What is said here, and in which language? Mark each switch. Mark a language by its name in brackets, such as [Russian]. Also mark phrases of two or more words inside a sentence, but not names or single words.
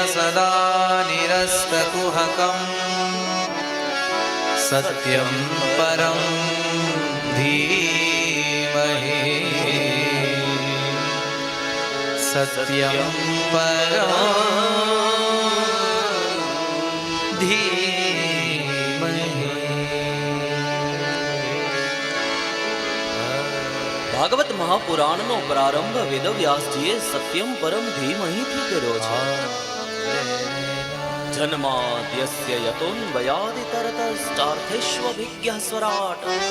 [Sanskrit] सदा निरस्तकुहकम् सत्यं परं धीमहि सत्यं परं धीमहि। [Gujarati] ભાગવત મહાપુરાણનો પ્રારંભ વેદવ્યાસજીએ સત્યમ પરમ ધીમહિથી કર્યો છે. [Sanskrit] જન્માદ્યસ્ય યતોન્વયાદિતરતશ્ચાર્થેષ્વભિજ્ઞઃ સ્વરાટ.